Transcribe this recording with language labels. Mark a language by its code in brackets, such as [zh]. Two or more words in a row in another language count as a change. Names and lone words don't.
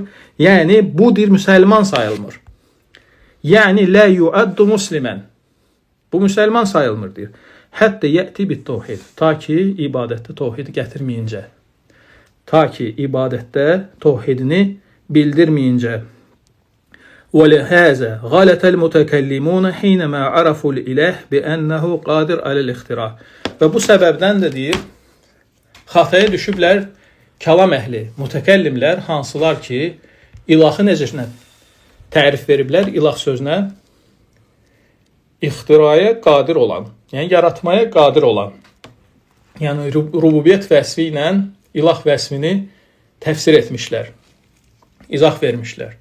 [az] Yəni, bu dir müsəlman sayılmır. Yəni, [ar] لا يعد مسلما. [az] Bu müsəlman sayılmır, deyir. [ar] حتى يأتي بالتوحيد. [az] Ta ki, ibadətdə tohidi gətirməyincə. Ta ki, ibadətdə tohidini bildirməyincə. [ar] وَلِهَذَا غَلَتَ الْمُتَكَلِّمُونَ حِينَمَا عَرَفُوا الْإِلَهِ بِأَنَّهُ قَادِرْ عَلَى الْإِخْتِرَاءِ. [az] Və bu səbəbdən də deyir, xataya düşüblər kəlam əhli, mütəkəllimlər, hansılar ki, ilahı necə tərif veriblər, ilah sözünə ixtiraya qadir olan, yəni yaratmaya qadir olan, yəni rububiyyət vəsfi ilə ilah vəsfini təfsir etmişlər, izah vermişlər.